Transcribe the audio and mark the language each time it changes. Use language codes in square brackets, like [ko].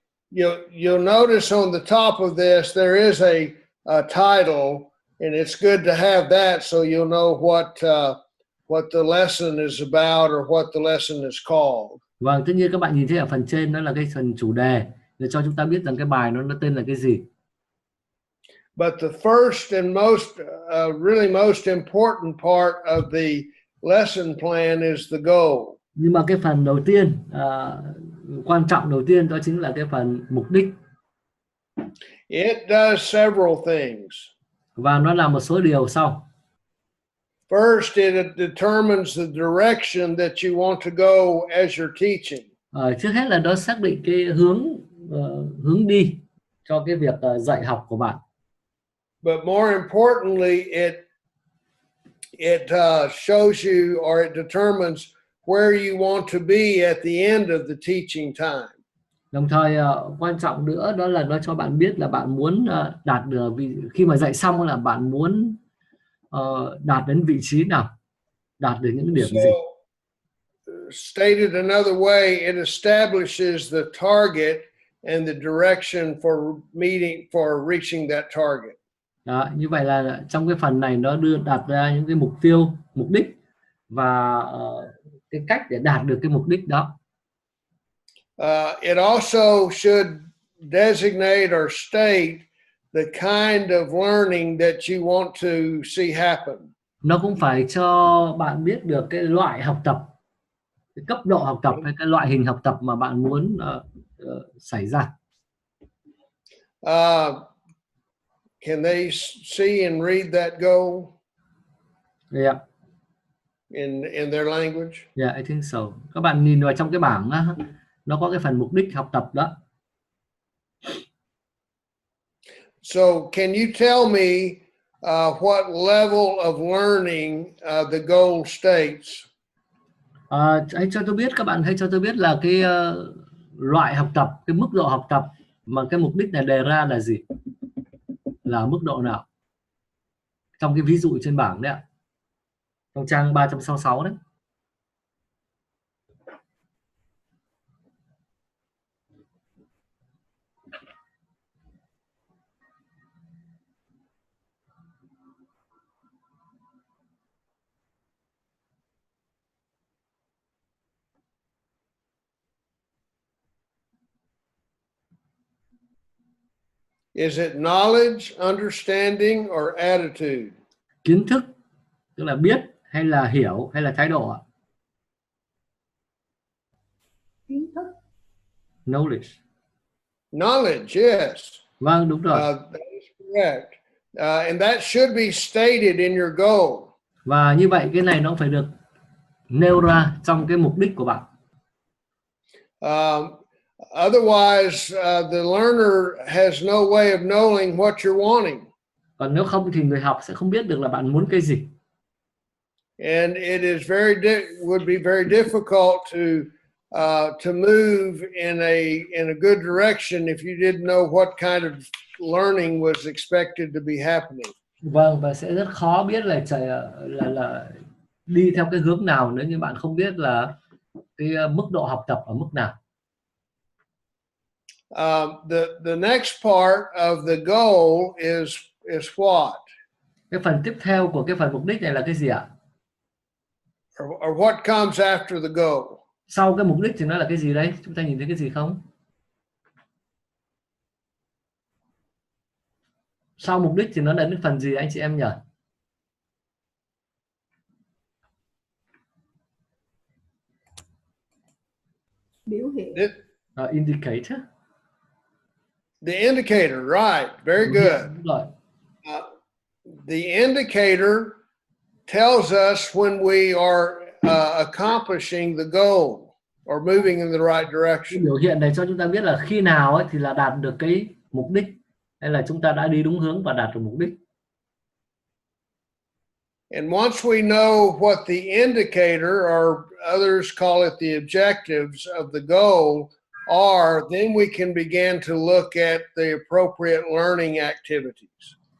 [en] You'll notice on the top of this there is a title, and it's good to have that so you'll know what the lesson is about or what the lesson is called. [vi] Vâng, tất nhiên các bạn nhìn thấy ở phần trên đó là cái phần chủ đề để cho chúng ta biết rằng cái bài nó tên là cái gì. [en] But the first and really most important part of the lesson plan is the goal. [vi] Nhưng mà cái phần đầu tiên, quan trọng đầu tiên đó chính là cái phần mục đích. [en] It does several things. [vi] Và nó làm một số điều sau. [en] First, it determines the direction that you want to go as you're teaching. [vi] Trước hết là nó xác định cái hướng đi cho cái việc dạy học của bạn. [en] But more importantly, it shows you, or it determines where you want to be at the end of the teaching time. [vi] Đồng thời quan trọng nữa đó là nó cho bạn biết là bạn muốn đạt được, khi mà dạy xong là bạn muốn đạt đến vị trí nào, đạt được những điểm gì. [en] Stated another way, it establishes the target and the direction for reaching that target. [vi] Đó, như vậy là trong cái phần này nó đặt ra những cái mục tiêu, mục đích và cái cách để đạt được cái mục đích đó. [en] It also should designate or state the kind of learning that you want to see happen. [vi] Nó cũng phải cho bạn biết được cái loại học tập, cái cấp độ học tập hay cái loại hình học tập mà bạn muốn xảy ra. [en] Can they see and read that goal? Yeah. In their language? Yeah, I think so. [vi] Các bạn nhìn vào trong cái bảng đó, nó có cái phần mục đích học tập đó. [en] So, can you tell me what level of learning the goal states? [vi] Hãy cho tôi biết, các bạn hãy cho tôi biết là cái loại học tập, cái mức độ học tập mà cái mục đích này đề ra là gì, là mức độ nào trong cái ví dụ trên bảng đấy ạ, trong trang 366 đấy. [en] Is it knowledge, understanding, or attitude? [vi] Kiến thức, tức là biết hay là hiểu hay là thái độ ạ? Kiến thức. [en] Knowledge. Knowledge, yes. [vi] Vâng, đúng rồi. [en] That is correct. And that should be stated in your goal. [vi] Và như vậy cái này nó phải được nêu ra trong cái mục đích của bạn. [en] Otherwise, the learner has no way of knowing what you're wanting. [vi] Còn nếu không thì người học sẽ không biết được là bạn muốn cái gì. [en] And it is would be very difficult to move in a good direction if you didn't know what kind of learning was expected to be happening. [vi] Vâng, và sẽ rất khó biết là đi theo cái hướng nào nếu như bạn không biết là cái mức độ học tập ở mức nào. [en] The next part of the goal is what? [vi] Cái phần tiếp theo của cái phần mục đích này là cái gì ạ? [en] Or what comes after the goal? [vi] Sau cái mục đích thì nó là cái gì đấy? Chúng ta nhìn thấy cái gì không? Sau mục đích thì nó là đến phần gì anh chị em nhỉ? Biểu hiện. [en] Indicator. The indicator, right? Very good. The indicator tells us when we are accomplishing the goal or moving in the right direction. [vi] Biểu hiện này cho chúng ta biết là khi nào ấy thì là đạt được cái mục đích, hay là chúng ta đã đi đúng hướng và đạt được mục đích. [en] And once we know what the indicator, or others call it the objectives of the goal, are, then we can begin to look at the appropriate learning activities.